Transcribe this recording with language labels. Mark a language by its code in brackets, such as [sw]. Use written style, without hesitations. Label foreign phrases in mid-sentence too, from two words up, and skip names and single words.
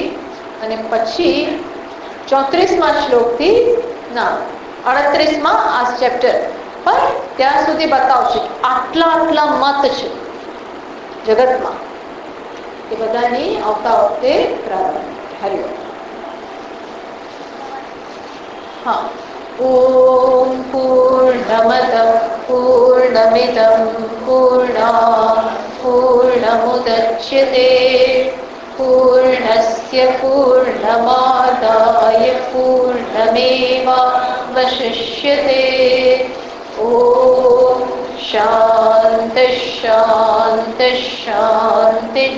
[gu] અને પછી 34મા શ્લોકથી 38મા આ ચેપ્ટર પર ત્યાં સુધી બતાવશે આટલા મત છે જગતમાં. એ બધાની આવતા વખતે પ્રારંભ. હરિઓમ. [sa] હા. ઓમ પૂર્ણમદ પૂર્ણમિદં પૂર્ણાત પૂર્ણમુદચ્યતે पूर्णमुदच्यते पूर्णस्य पूर्णमादाय पूर्णमेवावशिष्यते। ॐ शान्तिः शान्तिः शान्तिः।